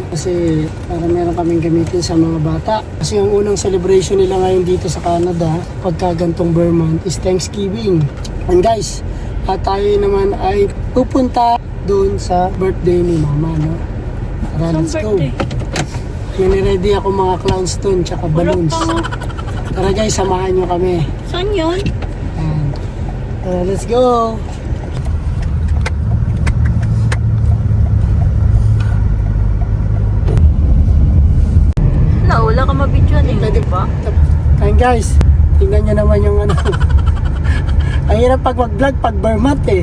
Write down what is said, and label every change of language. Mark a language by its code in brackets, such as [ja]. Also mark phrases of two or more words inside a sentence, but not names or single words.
[tl] Kasi para meron kaming gamitin sa mga bata. Kasi yung unang celebration nila ngayon dito sa Canada, pagka gantong Vermont, is Thanksgiving. And guys, tayo naman ay pupunta doon sa birthday ni Mama, no? Tara, [en] let's go. [tl] Ready ako mga clowns doon, tsaka balloons. Tara guys, samahan nyo kami. Saan yun? And, tara, [en] let's go! [tl] Wala ka mabidyoan eh. Pwede ba? Kain guys, tingnan nyo naman yung ano. Ang hirap pag mag-vlog pag Vermont eh.